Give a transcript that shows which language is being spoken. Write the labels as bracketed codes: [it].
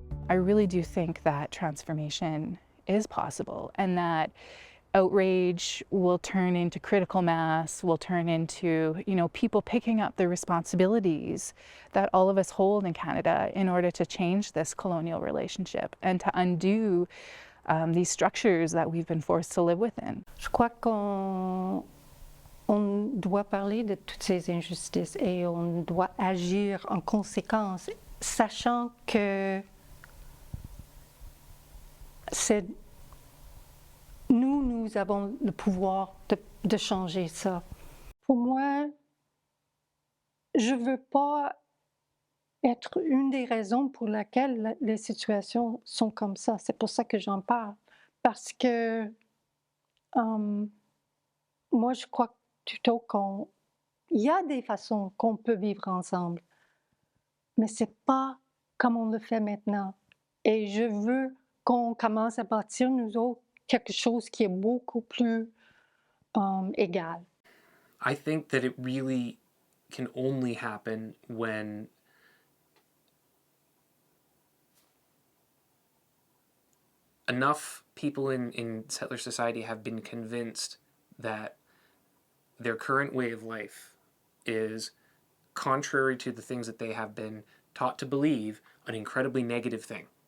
[en] I really do think that transformation is possible, and that outrage will turn into critical mass, will turn into, people picking up the responsibilities that all of us hold in Canada in order to change this colonial relationship and to undo these structures that we've been forced to live within. [fr] Je crois qu'on doit parler de toutes ces injustices et on doit agir en conséquence, sachant que nous avons le pouvoir de changer ça. Pour moi, je ne veux pas être une des raisons pour lesquelles les situations sont comme ça. C'est pour ça que j'en parle. Parce que moi, je crois plutôt qu'il y a des façons qu'on peut vivre ensemble, mais ce n'est pas comme on le fait maintenant. Et je veux qu'on commence à bâtir, nous autres, quelque chose qui est beaucoup plus égal. [en] I think that it really can only happen when enough people in settler society have been convinced that their current way of life is contrary to the things that they have been taught to believe, an incredibly negative thing